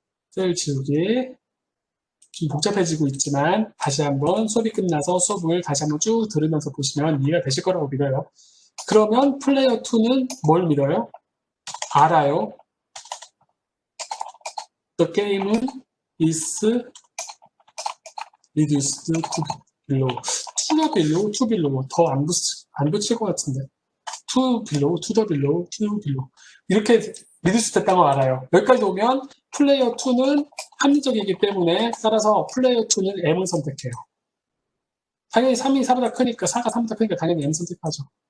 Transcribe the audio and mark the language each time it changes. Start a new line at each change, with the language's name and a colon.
Korean: 셀 지우기. 좀 복잡해지고 있지만 다시 한번 수업이 끝나서 수업을 다시 한번 쭉 들으면서 보시면 이해가 되실 거라고 믿어요. 그러면 플레이어 2는 뭘 믿어요? 알아요.
English: The game is reduced to below. to below.
Korean: 더 안 붙일 것 같은데.
English: to the below.
Korean: 이렇게 리듀스 됐다는 걸 알아요. 여기까지 오면 플레이어 2는 합리적이기 때문에 따라서 플레이어 2는 M을 선택해요. 당연히 3이 4보다 크니까 4가 3보다 크니까 당연히 M 선택하죠.